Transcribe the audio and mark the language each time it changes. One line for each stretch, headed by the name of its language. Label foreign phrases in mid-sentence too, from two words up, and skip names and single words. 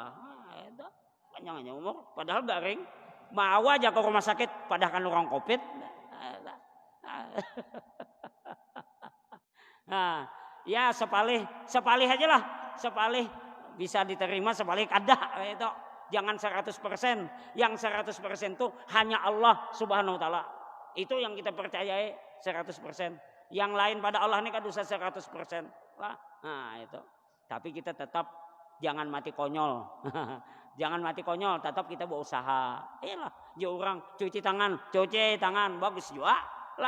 Banjar: Nah, itu panjang aja umur, padahal garing. Mau aja ke rumah sakit, padahal kan orang COVID. Nah, ya sepalih aja lah, sepalih bisa diterima, sepalih kada itu.
Indonesian: Jangan 100%. Yang 100% itu hanya Allah
Arabic: سبحانه وتعالى.
Indonesian: Itu yang kita percayai 100%. Yang lain pada Allah ini kan dosa 100% lah. Nah, itu. Tapi kita tetap jangan mati konyol. Jangan mati konyol, tetap kita berusaha. Iyalah, jauh orang cuci tangan, bagus juga lah.